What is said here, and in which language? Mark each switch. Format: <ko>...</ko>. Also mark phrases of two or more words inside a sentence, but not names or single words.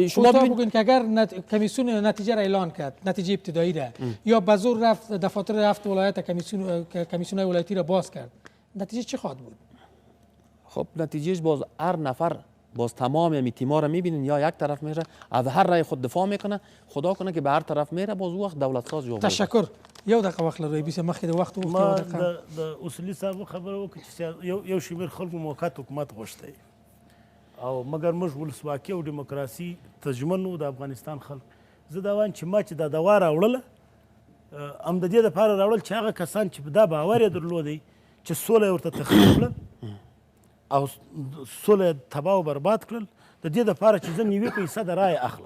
<fa>شما بگین که اگر کمیسیون نتیجه را اعلان کرد، نتیجه ابتدایی را، یا به زور رفت دفاتر رفت ولایت کمیسیون ولایتی را باز کرد، نتیجه چی خواهد بود؟ خب نتیجهش باز هر نفر باز تمام می تیم‌ها را میبینین یا یک طرف میره از هر رای خود دفاع میکنه، خدا کنه که به هر طرف میره باز وقت دولت ساز جوړ. تشکر.</fa> <ps>یو دقیقه وخت لري بیسه مخکې د وخت ما د اصولي صاحب خبره وکړه چې یو شمېر خلکو موقت حکومت غوښتی او مګر موږ ولسواکي او ډیموکراسي ترجمن وو د افغانستان خلک. زه دا وایم چې ما چې دا دوا راوړله هم د دې دپاره راوړل چې هغه کسان چې دا باور یې درلودی چې سوله یې ورته تخریب کړه او سوله یې تباه او برباد کړل، د دې دپاره چې زه 90% د رایې اخلم.</ps>